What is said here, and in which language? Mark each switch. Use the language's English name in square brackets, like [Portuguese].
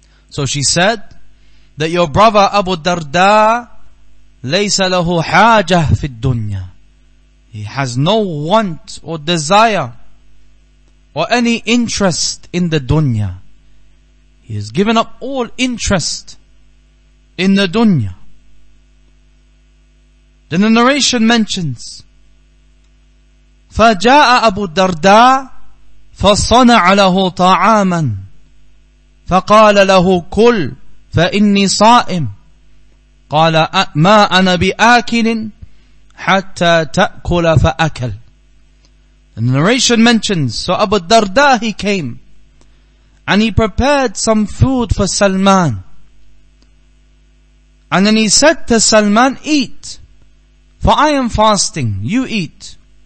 [English] So she said, that your brother Abu Darda, [Arabic] laysa lahu hajah fi dunya. [English] He has no want or desire or any interest in the dunya. He has given up all interest in the dunya. Then the narration mentions, [Arabic] فَجَاءَ أَبُو الدَّرْدَاء فَصَنَعَ لَهُ طَعَامًا فَقَالَ لَهُ كُلْ فَإِنِّي صَائِمٌ قَالَ مَا أَنَا بِآكِلٍ حَتَّى تَأْكُلَ فَأَكَلْ. [English] The narration mentions, so Abu Darda, he came and he prepared some food for Salman. And then he said to Salman, eat, for I am fasting, you eat.